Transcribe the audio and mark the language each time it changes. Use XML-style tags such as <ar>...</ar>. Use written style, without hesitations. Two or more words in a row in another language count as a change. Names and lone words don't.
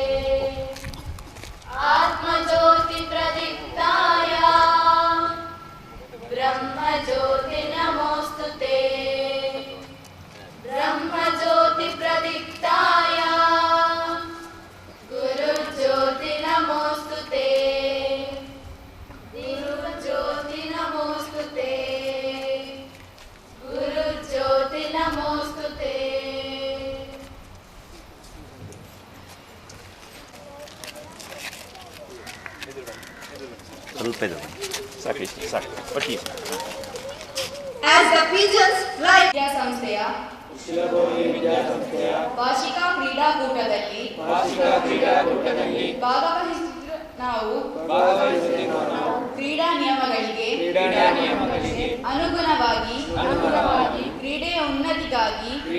<sa>आत्मज्योतिप्रदीप्ताय ब्रह्मज्योति नमोऽस्तु ते ब्रह्मज्योतिप्रदीप्ताय गुरुज्योति नमोऽस्तु ते गुरुज्योति नमोऽस्तु ते गुरुज्योति नमोऽस्तु ते</sa> <kn>ಸ್ವಲ್ಪ ಇದೆ ಸಾಕು ಸಾಕು ಒಟ್ಟಿ.</kn> <en>As the pigeons fly,</en> <kn>ವಿದ್ಯಾಸಂಸ್ಥೆಯ ವಾರ್ಷಿಕ ಕ್ರೀಡಾಕೂಟದಲ್ಲಿ ಭಾಗವಹಿಸಿದ ನಾವು ಕ್ರೀಡಾ ನಿಯಮಗಳಿಗೆ ಅನುಗುಣವಾಗಿ ಕ್ರೀಡೆಯ ಉನ್ನತಿಗಾಗಿ</kn>